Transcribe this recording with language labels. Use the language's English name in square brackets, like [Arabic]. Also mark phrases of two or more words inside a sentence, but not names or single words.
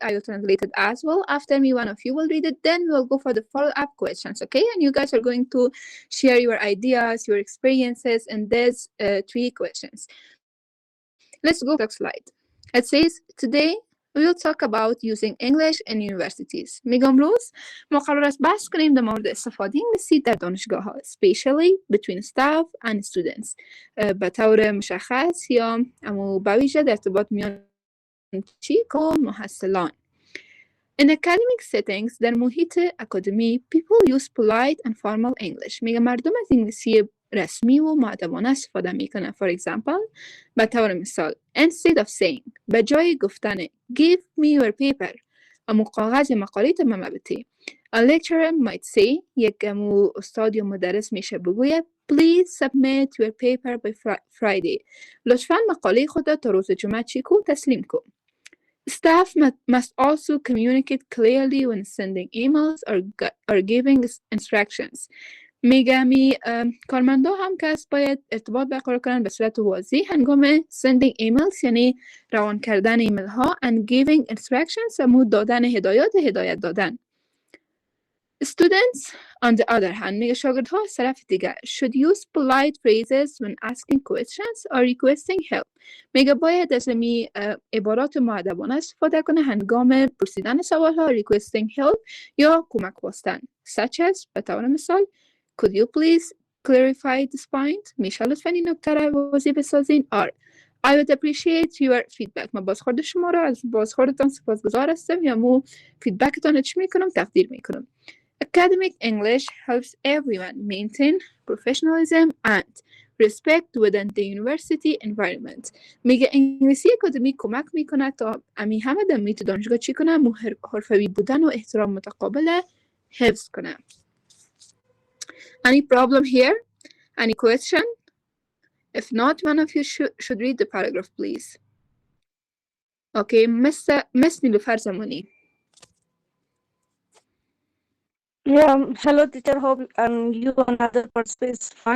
[English] I will translate it as well. After me, one of you will read it. Then we'll go for the follow-up questions, okay? And you guys are going to share your ideas, your experiences in these 3 questions. Let's go to the slide. It says, today we will talk about using English in universities. [Persian] میگم امروز ما قرار است بحث کنیم در مورد استفاده انگلیسی در دانشگاه ها، [English] especially between staff and students. [Persian] به طور مشخص یا به ویژه در ارتباط میان چیک و محصلان. [English] In academic settings [Persian] در محیط اکادمی [English] people use polite and formal English. [Persian] میگه مردم از انگلیسی رسمی و مؤدبانه استفاده میکنن. [English] For example, [Persian] به طور مثال [English] instead of saying [Persian] به جای گفتن [English] give me your paper [Persian] اما کاغذ مقاله من بده. [English] A lecturer might say [Persian] یک استاد یا مدرس میشه بگوید [English] please submit your paper by Friday. [Persian] لطفاً مقاله خود تا روز جمعه چیک و تسلیم کن. [English] Staff must also communicate clearly when sending emails or giving instructions. [Persian] میگمی کارمندا هم که باید ارتباط برقرار کنن به صورت واضح هنگام [English] sending emails [Persian] یعنی روان کردن ایمیل ها [English] and giving instructions [Persian] و دادن هدایت دادن. [English] Students on the other hand [Persian] میگه شاگردها از طرف دیگر [English] should use polite phrases when asking questions or requesting help. [Persian] میگه باید از عبارات مؤدبانه استفاده کنه هنگام پرسیدن سوال ها [English] requesting help [Persian] یا کمک خواستن [English] such as [Persian] به طور مثال [English] could you please clarify this point؟ [Persian] میشه لطفاً این نکته را واضح بسازین. [English] or I would appreciate your feedback. [Persian] من بازخورد شما را از بازخوردتان سپاسگزار هستم یا مو فیدبکتان چی میکنم تقدیر میکنم. [English] Academic English helps everyone maintain professionalism and respect within the university environment. [Persian] میگه انگلیسی اکادمی کمک میکنه تا همه در محیط دانشگاه چی کنه؟ حرفه‌ای بودن و احترام متقابل حفظ کنه. [English] Any problem here? Any question? If not, one of you should read the paragraph, please. Okay, Miss Nilufar Zamoni. Yeah, hello teacher, hope and you and other participants fine.